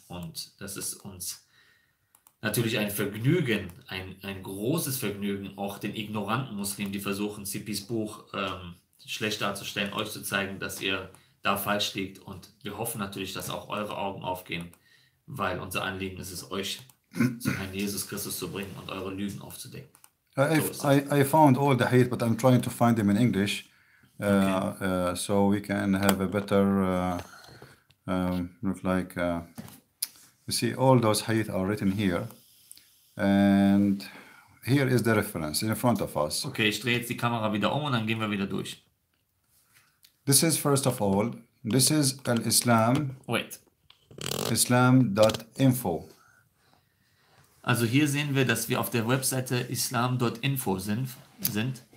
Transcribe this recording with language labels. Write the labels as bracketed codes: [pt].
[de] Und das ist uns natürlich ein Vergnügen, ein großes Vergnügen, auch den ignoranten Muslimen, die versuchen, Cipis Buch schlecht darzustellen, euch zu zeigen, dass ihr da falsch liegt. Und wir hoffen natürlich, dass auch eure Augen aufgehen, weil unser Anliegen ist es, euch zum Herrn Jesus Christus zu bringen und eure Lügen aufzudecken. [en] I found all the hate, but I'm trying to find them in English, so we can have a better look like. You see, all those hadith are written here, and here is the reference in front of us. [de] Okay, ich drehe jetzt die Kamera wieder um und dann gehen wir wieder durch. [en] This is first of all, this is al-Islam. Wait. Islam.info. [de] Also hier sehen wir, dass wir auf der Webseite islam.info sind.